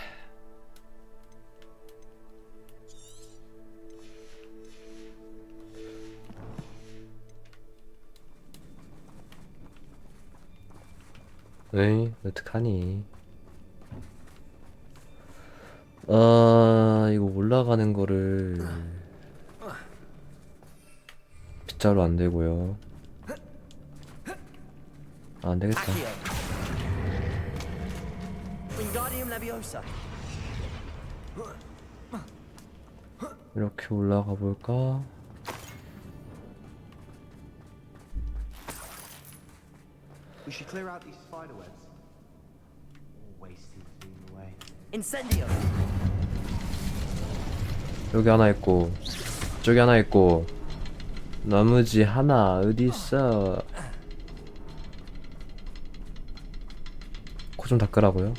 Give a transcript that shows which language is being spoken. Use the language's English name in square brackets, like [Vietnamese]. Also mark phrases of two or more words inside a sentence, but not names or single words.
[Korean] 에이, 어떡하니? 이거 올라가는 거를 빗자루 안 되고요. 안 되겠다. [English] Accio. Wingardium Leviosa. [Korean] 이렇게 올라가 볼까? [English] We should clear out these spider webs. All wasted being away. Incendio. [Korean] 여기 하나 있고, 저기 하나 있고, 나머지 하나 어디 있어? 코 좀 닦으라고요?